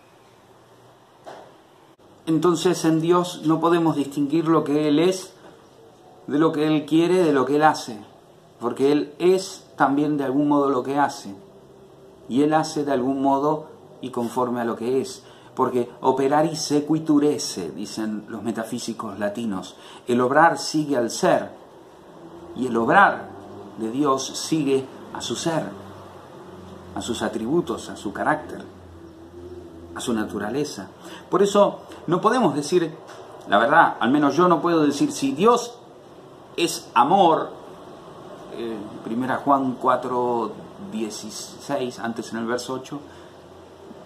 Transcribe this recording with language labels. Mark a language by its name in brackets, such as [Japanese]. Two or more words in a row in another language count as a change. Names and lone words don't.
[Spanish] Entonces en Dios no podemos distinguir lo que Él es de lo que Él quiere, de lo que Él hace, porque Él es también de algún modo lo que hace, y Él hace de algún modo y conforme a lo que es, porque [Latin] operari sequitur esse, [Spanish] dicen los metafísicos latinos, el obrar sigue al ser, y el obrar de Dios sigue a su ser, a sus atributos, a su carácter, a su naturaleza. Por eso no podemos decir, la verdad, al menos yo no puedo decir, si Dios es amor, 1 Juan 4:16, antes en el verso 8,